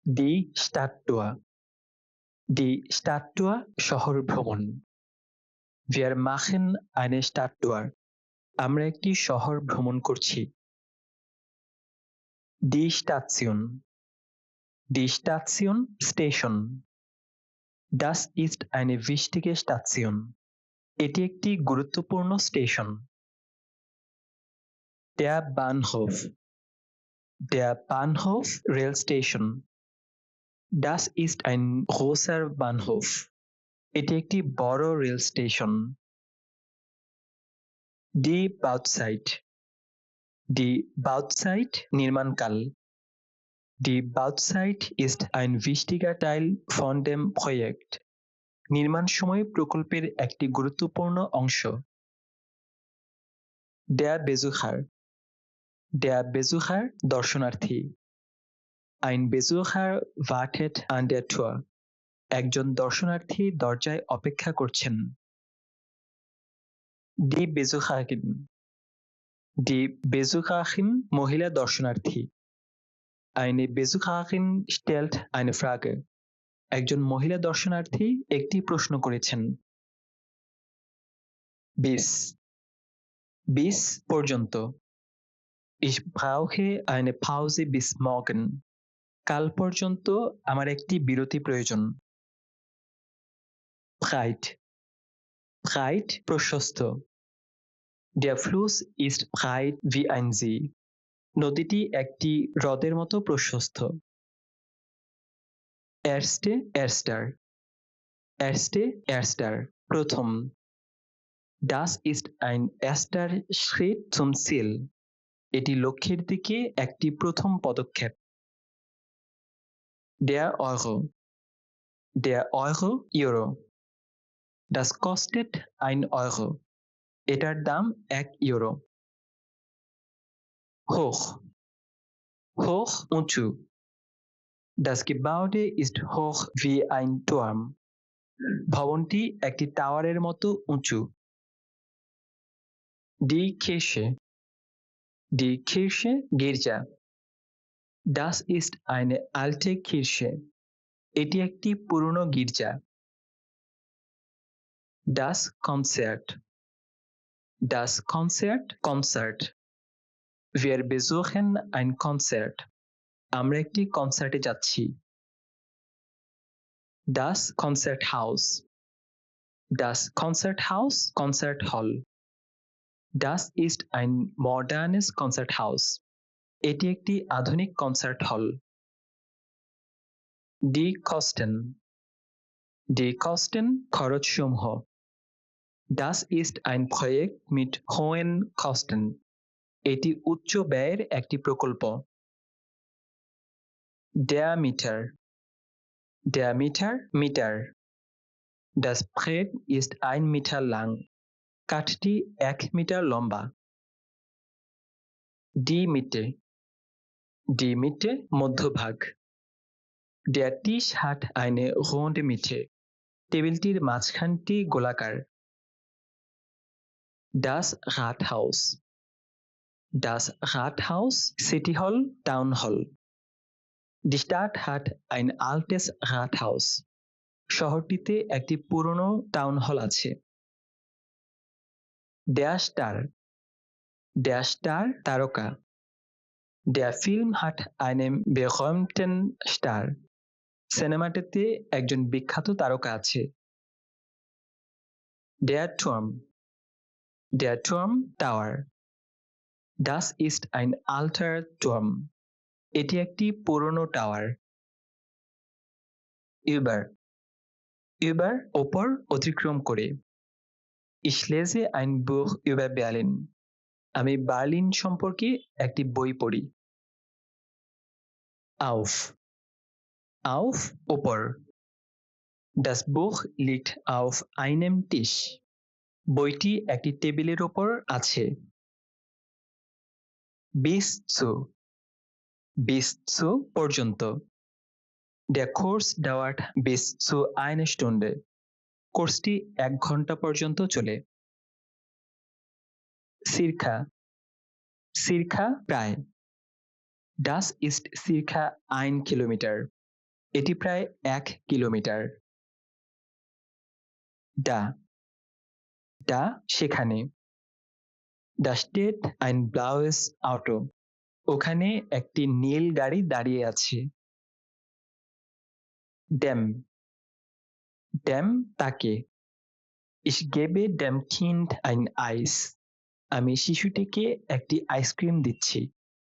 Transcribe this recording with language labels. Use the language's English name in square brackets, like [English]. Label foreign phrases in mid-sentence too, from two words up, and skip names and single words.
[German] Die Stadttour Die Stadttour [Bangla] শহর ভ্রমণ [German] Wir machen eine Stadttour. [Bangla] আমরা একটি শহর ভ্রমণ করছি। [German] Die Station. Die Station স্টেশন। Das ist eine wichtige Station. [Bangla] এটি একটি গুরুত্বপূর্ণ স্টেশন। [German] Der Bahnhof. Der Bahnhof [Bangla] রেল স্টেশন। [German] Das ist ein großer Bahnhof. [Bangla] এটি একটি বড় রেল স্টেশন। [German] Die Bauzeit. Die Bauzeit নির্মাণকাল। Die Bauzeit ist ein wichtiger Teil von dem Projekt. [Bangla] নির্মাণ সময় প্রকল্পের একটি গুরুত্বপূর্ণ অংশ। [German] Der Besucher. Der Besucher দর্শনার্থী। Ein Besucher wartet an der Tür. [Bangla] একজন দর্শনার্থী দরজায় অপেক্ষা করছেন। [German] Die Besucherin. Die Besucherin [Bangla] মহিলা দর্শনার্থী। [German] Eine Besucherin stellt eine Frage. [Bangla] একজন মহিলা দর্শনার্থী একটি প্রশ্ন করেছেন। [German] Bis. Bis পর্যন্ত। Ich brauche eine Pause bis morgen. [Bangla] কাল পর্যন্ত আমার একটি বিরতি প্রয়োজন। [German] Breit. Breit প্রশস্ত। Der Fluss ist breit wie ein See. [Bangla] নদীটি একটি হ্রদের মতো প্রশস্ত। [German] Erste, erster. Erste, erster প্রথম। Das ist ein erster Schritt zum Ziel. [Bangla] এটি লক্ষ্যের দিকে একটি প্রথম পদক্ষেপ। [German] Der Euro. Der Euro Euro. Das kostet 1 Euro. [Bangla] এটার দাম 1 ইউরো। Hoch. [German] Hoch উঁচু। Das Gebäude ist hoch wie ein Turm. [Bangla] ভবনটি একটি টাওয়ারের মতো উঁচু। [German] Die Kirche. Die Kirche গির্জা। Das ist eine alte Kirche. [Bangla] এটি একটি পুরনো গির্জা। [German] Das Konzert. Das Konzert Konzert. Wir besuchen ein Konzert. [Bangla] আমরা একটি কনসার্টে যাচ্ছি। [German] Das Konzerthaus. Das Konzerthaus [English] Konzert Hall. [German] Das ist ein modernes Konzerthaus. [Bangla] এটি একটি আধুনিক কনসার্ট হল। [German] Die Kosten. Die Kosten খরচসমূহ। Das ist ein Projekt mit hohen Kosten. [Bangla] এটি উচ্চ ব্যয়ের একটি প্রকল্প। [German] Der Meter. Der Meter মিটার। Das Brett ist 1 Meter lang. [Bangla] কাঠটি 1 মিটার লম্বা। [German] Die Mitte. Die Mitte মধ্যভাগ। Der Tisch hat eine runde Mitte. [Bangla] টেবিলটির মাঝখানটি গোলাকার। [German] Das Rathaus. Das Rathaus [English] City Hall Town Hall. [German] Die Stadt hat ein altes Rathaus. [Bangla] শহরটিতে একটি পুরনো টাউন হল আছে। [German] Der Star. Der Star তারকা। Der Film hat einen berühmten Star. [Bangla] সিনেমাটিতে একজন বিখ্যাত তারকা আছে। [German] Der Turm. Der Turm Tower. Das ist ein alter Turm. [Bangla] এটি একটি পুরনো টাওয়ার। Über. Über ওপর অতিক্রম করে। [German] Ich lese ein Buch über Berlin. [Bangla] আমি বার্লিন সম্পর্কে একটি বই পড়ি। [German] Auf. Auf ওপর। Das Buch liegt auf einem Tisch. [Bangla] বইটি একটি টেবিলের ওপর আছে। [German] Bis zu. Bis zu পর্যন্ত। Der Kurs dauert bis zu 1 Stunde. [Bangla] কোর্সটি 1 ঘন্টা পর্যন্ত চলে। Circa. [German] Circa প্রায়। Das ist circa 1 Kilometer. [Bangla] এটি প্রায় 1 কিলোমিটার। [German] Da Da [Bangla] সেখানে। [German] Da steht ein blaues Auto. [Bangla] ওখানে একটি নীল গাড়ি দাঁড়িয়ে আছে। [German] Dem dem তাকে। Ich gebe dem Kind ein Eis. [Bangla] আমি শিশুটিকে একটি আইসক্রিম দিচ্ছি।